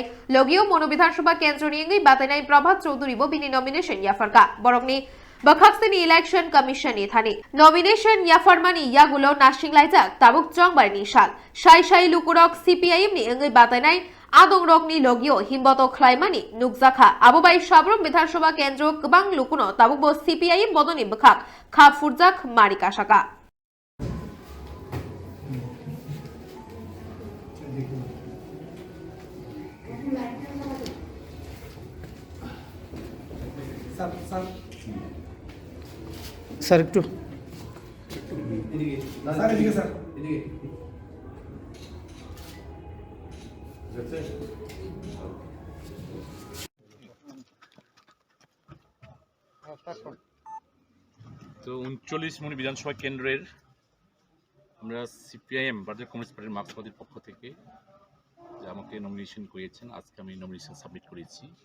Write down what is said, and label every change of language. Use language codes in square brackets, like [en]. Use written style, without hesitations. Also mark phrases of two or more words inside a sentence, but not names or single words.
[trp] लोगियो मनो विधानसभा केन्द्रनि अंगै बातायनाय प्रभात चौधरी बो बिनि नॉमिनेशन याफरखा बरंनि बखाक्सिनि इलेक्शन कमिशन थानी नॉमिनेशन याफरमानी यागुलो नाशिं लाइजाक ताबुक चौधरी साल साइ लुकुरक CPIM नि अंगै बातायनाय आदं रकनि लोगियो हिमबत ख्लाइमानी नुकजाखा आबोबाई साब्रुम विधानसभा केन्द्र गोबां लुकुनो ताबुकबो CPIM बदनि बखाक खा फुरजाक मारिका शाखा [bn] স্যার একটু তো 39 মনি বিধানসভা কেন্দ্রের আমরা CPIM ভারতীয় কমিউনিস্ট পার্টির মার্ক্সবাদীর পক্ষ থেকে যে আমাকে নমিনেশন করেছেন আজকে আমি [en] nomination submit [bn] করেছি।